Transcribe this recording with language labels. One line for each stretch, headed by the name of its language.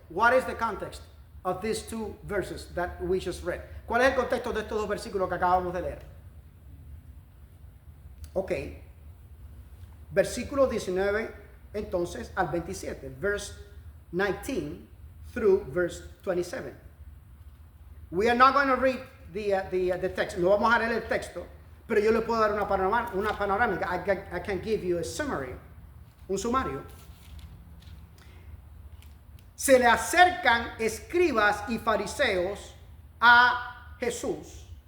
English: What is the context of these two verses that we just read?
Spanish: ¿Cuál es el contexto de estos dos versículos que acabamos de leer? Ok. Versículo 19, entonces, al 27.
English: Verse 19 through verse 27. We are not going to read the text.
Spanish: No vamos a leer el texto, pero yo le puedo dar una panorámica.
English: I can give you a summary,
Spanish: un sumario. Se le acercan escribas y fariseos a Jesús.